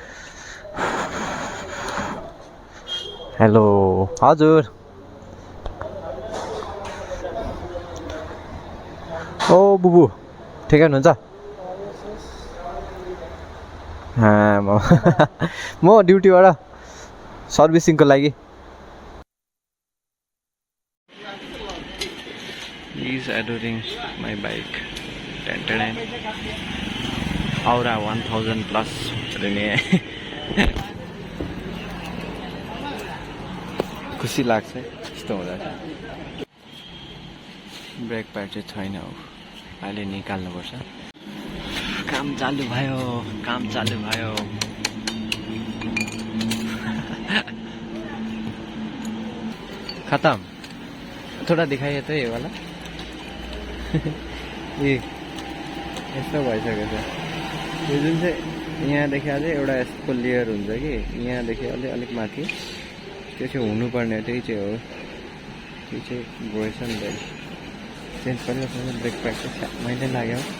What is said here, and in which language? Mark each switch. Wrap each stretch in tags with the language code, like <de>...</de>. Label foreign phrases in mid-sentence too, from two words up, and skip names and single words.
<ne>हेलो हजुर। ओ बुबु ठिकै हुनुहुन्छ? म ड्युटीबाट सर्भिसिङको लागि।</ne> <en>He's adoring my bike.</en> <ne>Aura 1000 plus खुसी लाग्छ यस्तो हुँदा चाहिँ।</ne> <en>brake pad</en> <ne>चाहिँ छैन हो, अहिले निकाल्नुपर्छ। काम चालू भयो, काम चालू भयो। खत्म।</ne> <hi>थोड़ा दिखाइए तो ये वाला। ए</hi> <ne>यस्तो भइसकेको छ। यो जुन चाहिँ यहाँदेखि अझै एउटा यसको लेयर हुन्छ कि यहाँदेखि अलिक माथि, त्यो चाहिँ हुनुपर्ने त्यही चाहिँ हो। त्यो चाहिँ गएछ नि त, चेन्ज गरिरहेको</ne> <en>brake pad</en> <ne>चाहिँ मैले लाग्यो।</ne>